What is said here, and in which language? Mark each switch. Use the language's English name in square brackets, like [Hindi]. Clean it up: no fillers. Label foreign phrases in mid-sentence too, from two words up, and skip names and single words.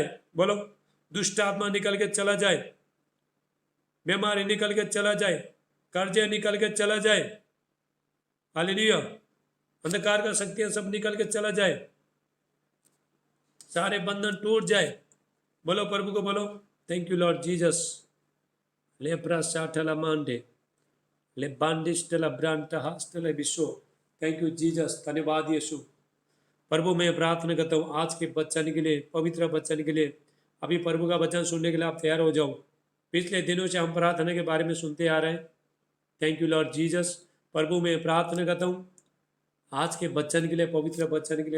[Hindi] बोलो दुष्ट आत्मा निकल के चला जाए, बीमारी निकल के चला जाए, कर्जे निकल के चला जाए। हालेलुया। अंधकार का शक्तियां सब निकल के चला जाए, सारे बंधन टूट जाए। बोलो प्रभु को बोलो, [English] Thank you Lord Jesus. ले प्रासाठला मांडे ले बांडिस्टला ब्रांटा हास्टला विश्व। Thank you Jesus, [Hindi] धन्यवाद यीशु। प्रभु मैं प्रार्थना करता हूँ आज के बच्चन के लिए, पवित्र बच्चन के लिए। अभी प्रभु का वचन सुनने के लिए आप तैयार हो जाओ। पिछले दिनों से हम प्रार्थना के बारे में सुनते आ रहे हैं। [English] Thank you Lord Jesus. [Hindi] प्रभु मैं प्रार्थना करता हूँ आज के बच्चन के लिए, पवित्र बच्चन के लिए।